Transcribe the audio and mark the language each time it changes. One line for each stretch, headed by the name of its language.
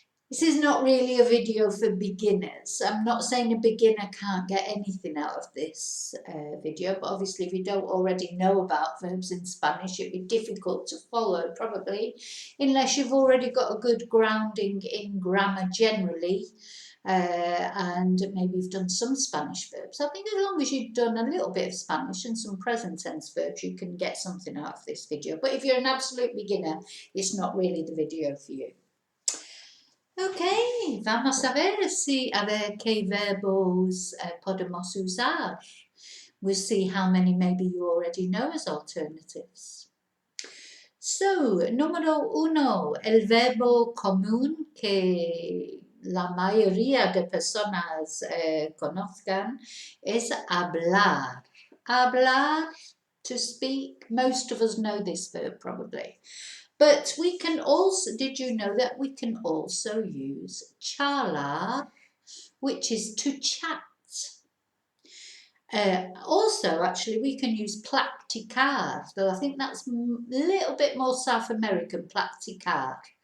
English: This is not really a video for beginners. I'm not saying a beginner can't get anything out of this video, but obviously if you don't already know about verbs in Spanish, it'd be difficult to follow probably, unless you've already got a good grounding in grammar generally. And maybe you've done some Spanish verbs. I think as long as you've done a little bit of Spanish and some present tense verbs, you can get something out of this video. But if you're an absolute beginner, it's not really the video for you.
Spanish: Ok, vamos a ver qué verbos podemos usar.
English: We'll see how many maybe you already know as alternatives.
Spanish: So, número 1, el verbo común que la mayoría de personas conozcan es hablar.
English: Hablar, to speak. Most of us know this verb probably. But we can also, did you know that we can also use charlar, which is to chat. Also, actually, we can use practicar, though I think that's a little bit more South American, practicar.